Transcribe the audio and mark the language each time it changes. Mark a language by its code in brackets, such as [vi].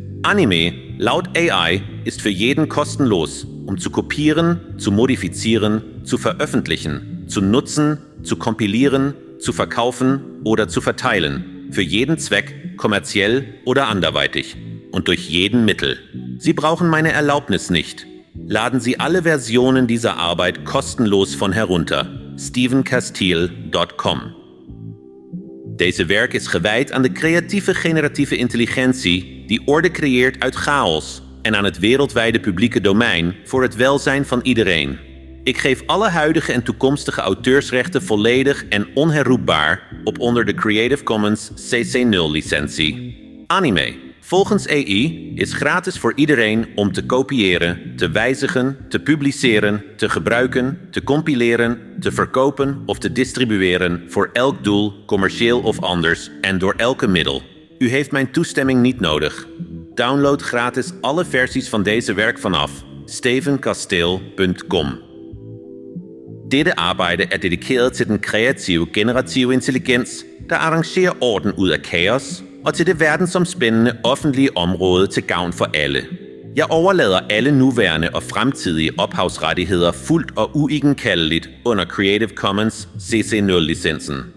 [de] Anime, laut AI, ist für jeden kostenlos, um zu kopieren, zu modifizieren, zu veröffentlichen, zu nutzen, zu kompilieren, zu verkaufen oder zu verteilen, für jeden Zweck, kommerziell oder anderweitig und durch jeden Mittel. Sie brauchen meine Erlaubnis nicht. Laden Sie alle Versionen dieser Arbeit kostenlos von herunter. stevencastile.com. [nl] Deze werk is gewijd aan de creatieve generatieve intelligentie die orde creëert uit chaos en aan het wereldwijde publieke domein voor het welzijn van iedereen. Ik geef alle huidige en toekomstige auteursrechten volledig en onherroepbaar op onder de Creative Commons CC0-licentie. Anime, volgens AI, is gratis voor iedereen om te kopiëren, te wijzigen, te publiceren, te gebruiken, te compileren, te verkopen of te distribueren voor elk doel, commercieel of anders, en door elke middel. U heeft mijn toestemming niet nodig. Download gratis alle versies van deze werk vanaf stevencastile.com. [da] Dette arbejde er dedikeret til den kreative, generative intelligens, der arrangerer orden ud af kaos, og til det verdensomspændende offentlige område til gavn for alle. Jeg overlader alle nuværende og fremtidige ophavsrettigheder fuldt og uigenkaldeligt under Creative Commons CC0-licensen.